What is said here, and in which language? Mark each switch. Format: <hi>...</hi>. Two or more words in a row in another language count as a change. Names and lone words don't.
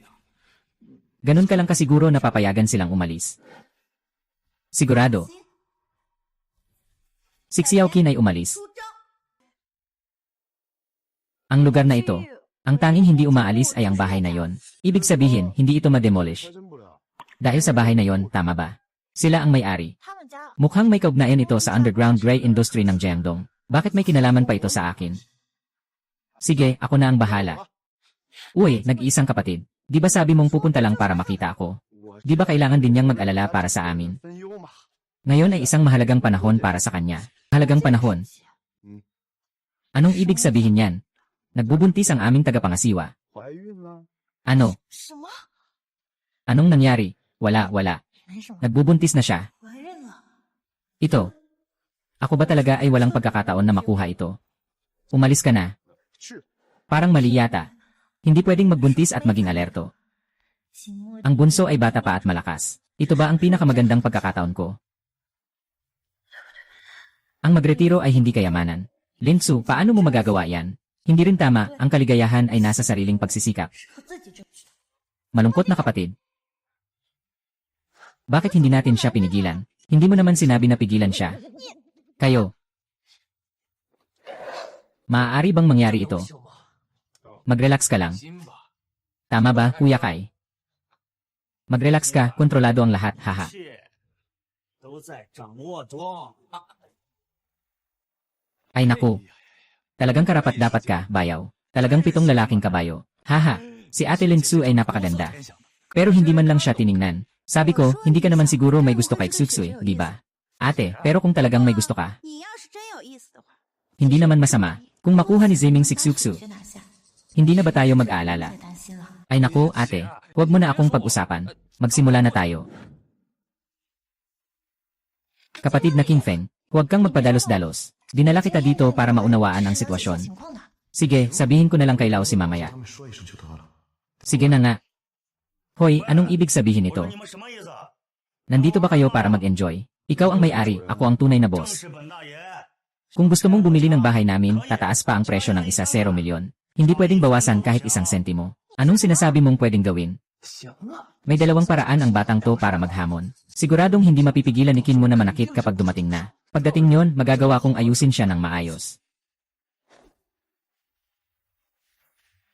<tl>Ganun ka lang kasiguro na papayagan silang umalis. Sigurado. Si Xiao Qin ay umalis.</tl> <zh>出征。</zh> <tl>Ang lugar na ito, ang tanging hindi umaalis ay ang bahay na yon. Ibig sabihin, hindi ito ma-demolish.</tl> <zh>还真不了。</zh> <tl>Dahil sa bahay na yon, tama ba? Sila ang may-ari.</tl> <zh>他们家</zh> <tl>Mukhang may kaugnayan ito sa</tl> <en>underground gray industry</en> <tl>ng Jiangdong. Bakit may kinalaman pa ito sa akin? Sige, ako na ang bahala. Uy, nag-iisang kapatid. Di ba sabi mong pupunta lang para makita ako?</tl> <zh>我</zh> <tl>Di ba kailangan din niyang mag-alala para sa amin?</tl> <zh>分忧嘛。</zh> <tl>Ngayon ay isang mahalagang panahon para sa kanya. Mahalagang panahon. Anong ibig sabihin yan? Nagbubuntis ang aming tagapangasiwa.</tl> <zh>怀孕了？</zh> <tl>Ano?</tl> <zh>什么？</zh> <tl>Anong nangyari? Wala.</tl> <zh>没什么，</zh> <tl>Nagbubuntis na siya.</tl> <zh>怀孕了。</zh> <tl>Ito. Ako ba talaga ay walang pagkakataon na makuha ito? Umalis ka na.</tl> <zh>是。</zh> <tl>Parang mali yata. Hindi pwedeng magbuntis at maging alerto. 秦墨 Ang bunso ay bata pa at malakas. Ito ba ang pinakamagandang pagkakataon ko? Ang magretiro ay hindi kayamanan. Linsu, paano mo magagawa yan? Hindi rin tama, ang kaligayahan ay nasa sariling pagsisikap.</tl> <zh>我自己就知道。</zh> <tl>Malungkot na kapatid. Bakit hindi natin siya pinigilan? Hindi mo naman sinabi na pigilan siya. Kayo. Maaari bang mangyari ito?</tl> <zh>秀嘛，</zh> <tl>Mag-relax ka lang.</tl> <zh>心吧，</zh> <tl>Tama ba, Kuya Kai? Mag-relax ka, kontrolado ang lahat, haha.</tl> <zh>切，都在掌握中。</zh> <tl>Ay naku. Talagang karapat-dapat ka, bayaw. Talagang 7 lalaking kabayo. Haha, si Ate Linsu ay napakaganda. Pero hindi man lang siya tiningnan. Sabi ko, hindi ka naman siguro may gusto kay Tsutsui, di ba? Ate, pero kung talagang may gusto ka,</tl> <zh>你要是真有意思的话，</zh> <tl>hindi naman masama. Kung makuha ni Zeming si Tsutsu,</tl> <zh>学拿下，</zh> <tl>hindi na ba tayo</tl> <zh>别</zh> <tl>mag-aalala?</tl> <zh>担心了。</zh> <tl>Ay naku, ate, huwag mo na akong pag-usapan. Magsimula na tayo. Kapatid na King Feng, huwag kang magpadalos-dalos. Dinala kita dito para maunawaan ang</tl> <zh>情</zh> <tl>sitwasyon.</tl> <zh>况呢？</zh> <tl>Sige, sabihin ko na lang kay Lao si mamaya.</tl> <zh>他们说一声就得了。</zh> <tl>Sige na nga. Hoy, anong ibig sabihin</tl> <zh>我</zh> <tl>ito?</tl> <zh>说你们什么意思？</zh> <tl>Nandito ba kayo para mag-enjoy? Ikaw ang may-ari, ako ang tunay na</tl> <zh>正</zh> <tl>boss.</tl> <zh>是本大爷。</zh> <tl>Kung gusto mong bumili ng bahay namin, tataas pa ang presyo ng 1 milyon. Hindi pwedeng bawasan kahit 1 sentimo. Anong sinasabi mong pwedeng gawin?</tl> <zh>行啊，</zh> <tl>May 2 paraan ang batang to para maghamon. Siguradong hindi mapipigilan ni Qin mo na manakit kapag dumating na. Pagdating nyon, magagawa kong ayusin siya ng maayos.</tl>